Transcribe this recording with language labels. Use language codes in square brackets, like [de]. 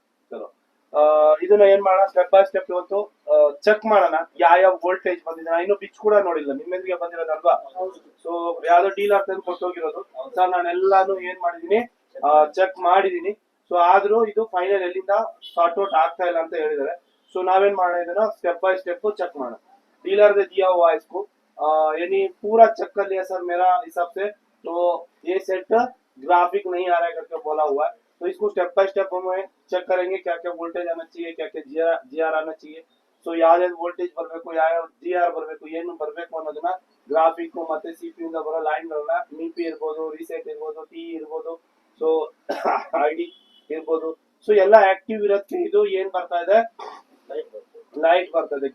[kn] ಚಲೋ ಇದನ್ನ ಏನ್ ಮಾಡೋಣ, ಸ್ಟೆಪ್ ಬೈ ಸ್ಟೆಪ್ ಇವತ್ತು ಚೆಕ್ ಮಾಡೋಣ ಯಾವ ವೋಲ್ಟೇಜ್ ಬಂದಿದೆ। ನಾನು ಇನ್ನೂ ಪಿಚ್ ಕೂಡ ನೋಡಿಲ್ಲ, ನಿಮ್ಮೆಂದಿಗೆ ಬಂದಿರೋದಲ್ವಾ? ಸೊ ಯಾವ್ದೋ ಡೀಲರ್ ತಂದು ಕೊಟ್ಟೋಗಿರೋದು ಸರ್, ನಾನು ಎಲ್ಲಾನು ಏನ್ ಮಾಡಿದೀನಿ ಚೆಕ್ ಮಾಡಿದೀನಿ। ಸೊ ಆದ್ರೂ ಇದು ಫೈನಲ್ ಎಲ್ಲಿಂದ ಸಾರ್ಟ್ ಔಟ್ ಆಗ್ತಾ ಇಲ್ಲ ಅಂತ ಹೇಳಿದಾರೆ। ಸೊ ನಾವೇನ್ ಮಾಡೋಣ, ಇದನ್ನ स्टेप बाय स्टेप चेक ಮಾಡೋಣ। [hi] डीलर ने दिया हुआ है इसको, यानी पूरा चेक कर लिया सर मेरा हिसाब से, तो ये सेट ग्राफिक नहीं आ रहा है करके बोला हुआ है। तो इसको स्टेप बाय स्टेप हम चेक करेंगे, क्या क्या वोल्टेज आना चाहिए, क्या क्या GR आना चाहिए। [kn] ಸೊ ಯಾವ್ಯಾವ ವೋಲ್ಟೇಜ್ ಬರಬೇಕು, ಯಾವ್ಯಾವ GR ಬರಬೇಕು, ಏನು ಬರಬೇಕು ಅನ್ನೋದನ್ನ ಗ್ರಾಫಿಕ್ ಮತ್ತೆ CPU ಇಂದ ಬರೋ ಲೈನ್ ಗಳನ್ನ ಮಿಪಿ ಇರ್ಬೋದು, ರೀಸೆಟ್ ಇರ್ಬೋದು, ಟಿ ಇರ್ಬೋದು, ಸೊ ಐಡಿ ಇರ್ಬೋದು, ಸೊ ಎಲ್ಲ ಆಕ್ಟಿವ್ ಇರೋದಕ್ಕೆ ಇದು ಏನ್ ಬರ್ತಾ ಇದೆ, ಲೈಟ್ ಬರ್ತದೆ।